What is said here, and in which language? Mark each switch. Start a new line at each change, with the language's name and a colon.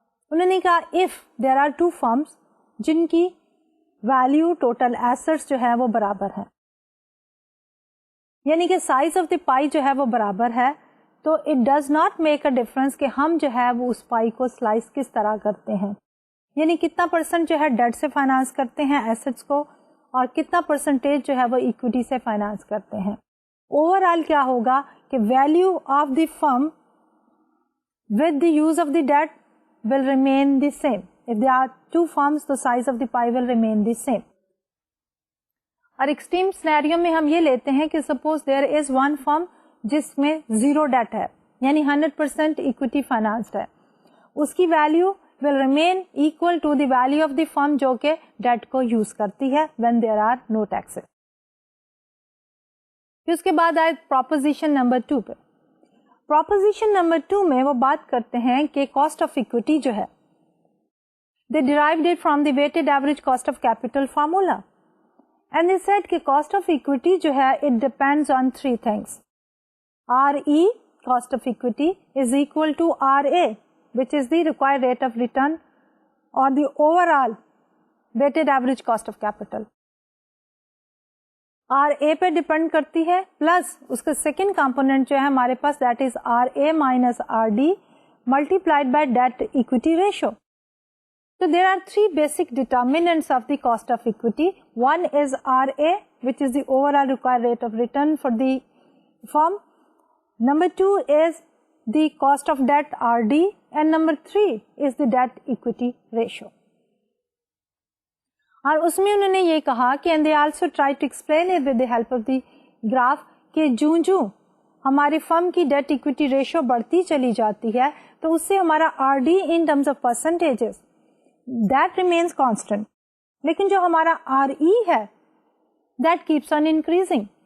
Urdu: انہوں نے کہا
English: if there are two firms
Urdu: جن کی ویلیو ٹوٹل ایسٹس جو ہے وہ برابر ہے، یعنی کہ
English: size of the pie
Urdu: جو ہے وہ برابر ہے، تو
English: it does not make a difference
Urdu: کہ ہم جو ہے وہ اس پائی کو سلائس کس طرح کرتے ہیں، یعنی کتنا پرسنٹ جو ہے ڈیٹ سے فائنانس کرتے ہیں ایسٹس کو، اور کتنا پرسنٹیج جو ہے وہ ایکویٹی سے فائنانس کرتے ہیں. اوور آل کیا ہوگا کہ
English: Value of the firm with the use of the debt will remain the same. If there are two firms, the size of the pie will remain the same.
Urdu: اور extreme scenario میں ہم یہ لیتے ہیں کہ سپوز دیر از ون فرم جس میں zero debt ہے، یعنی 100% اکویٹی فائنانسڈ ہے، اس کی value
English: will remain equal to the value of the firm
Urdu: جو کہ ڈیٹ کو یوز کرتی ہے
English: when there are no taxes.
Urdu: پھر اس کے بعد آئے پروپوزیشن نمبر 2 پہ. پروپوزیشن نمبر 2 میں وہ بات کرتے ہیں کہ کاسٹ آف اکویٹی جو ہے
English: they derived it from the weighted average cost of capital formula, and they said کہ cost of equity جو ہے it depends on 3 things. RE cost of equity is equal to RA, which is the required rate of return or the overall weighted average cost of capital.
Urdu: RA پہ depend کرتی ہے، plus اس کا second component جو ہے ہمارے پاس
English: That is RA minus RD multiplied by debt equity ratio. So there are 3 basic determinants of the cost of equity. One is RA, which is the overall required rate of return for the firm. Number 2 is the cost of debt RD, and number 3 is the debt equity ratio.
Urdu: اور اس میں انہوں نے یہ کہا کہ
English: and they also try to explain it with the help of the graph
Urdu: کہ جوں ہماری فرم کی ڈیٹ ایکویٹی ریشو بڑھتی چلی جاتی ہے تو اس سے ہمارا
English: RD in terms of percentages that remains constant،
Urdu: لیکن جو ہمارا RE ہے
English: that keeps on increasing.